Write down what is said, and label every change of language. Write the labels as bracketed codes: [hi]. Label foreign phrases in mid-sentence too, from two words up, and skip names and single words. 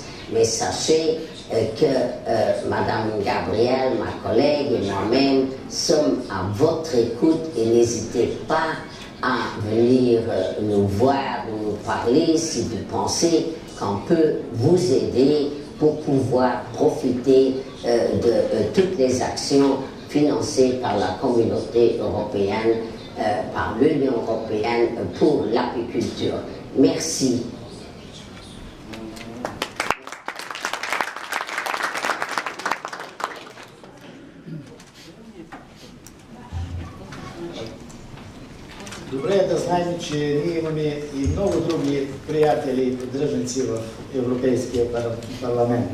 [fr] mais sachez que Madame Gabrielle, ma collègue et moi-même sommes à votre écoute et n'hésitez pas à venir nous voir ou nous parler si vous pensez qu'on peut vous aider pour pouvoir profiter de toutes les actions financées par la communauté européenne, par l'Union européenne pour l'apiculture. Merci. [bg] Добре е да знаем, че ние имаме и много други приятели и поддръжници в Европейския парламент.